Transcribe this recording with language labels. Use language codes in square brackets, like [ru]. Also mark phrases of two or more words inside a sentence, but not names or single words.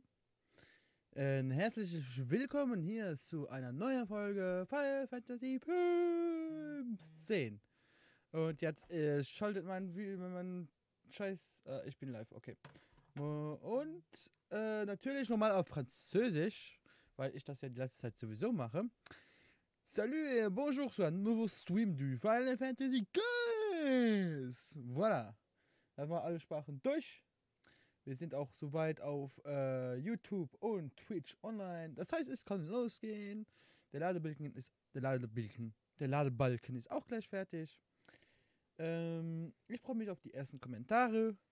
[de] Herzlich willkommen hier zu einer neuen Folge Final Fantasy 15. Und jetzt schaltet mein Scheiß. Ich bin live, okay. Und natürlich nochmal auf Französisch, weil ich das ja die letzte Zeit sowieso mache. [fr] Salut et bonjour sur un nouveau stream du Final Fantasy 15. Voilà. [de] Da haben wir alle Sprachen durch. Wir sind auch soweit auf YouTube und Twitch online. Das heißt, es kann losgehen. Der Ladebalken ist auch gleich fertig. Ich freue mich auf die ersten Kommentare.